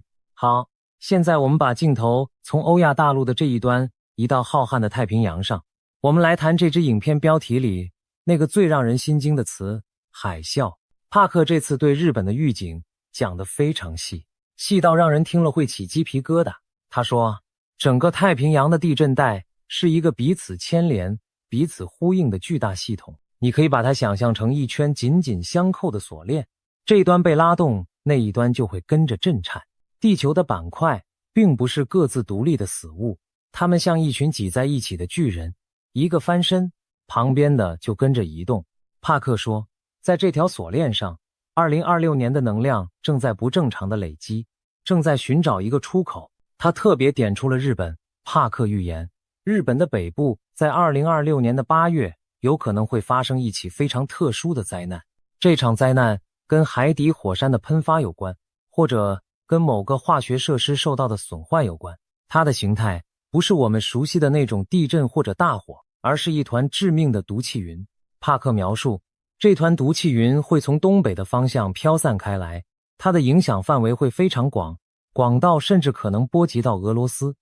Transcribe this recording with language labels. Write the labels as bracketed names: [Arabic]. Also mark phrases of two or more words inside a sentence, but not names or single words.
[Chinese] 好，現在我們把鏡頭從歐亞大陸的這一端移到浩瀚的太平洋上，我們來談這支影片標題裡那個最讓人心驚的詞——海嘯。帕克這次對日本的預警講得非常細，細到讓人聽了會起雞皮疙瘩。他說，整個太平洋的地震帶是一個彼此牽連、彼此呼應的巨大系統，你可以把它想象成一圈緊緊相扣的鎖鏈，這一端被拉動，那一端就會跟着震顫。地球的板塊並不是各自獨立的死物，它們像一群擠在一起的巨人，一個翻身，旁邊的就跟着移動。帕克說，在這條鎖鏈上，2026年的能量正在不正常的累積，正在尋找一個出口。他特別點出了日本。帕克預言，日本的北部在2026年的8月有可能會發生一起非常特殊的災難。這場災難跟海底火山的噴發有關，或者跟某個化學設施受到的損壞有關。它的形態不是我們熟悉的那種地震或者大火，而是一团致命的毒氣雲。帕克描述，這团毒氣雲會從東北的方向飄散開來，它的影響範圍會非常廣，廣到甚至可能波及到俄羅斯。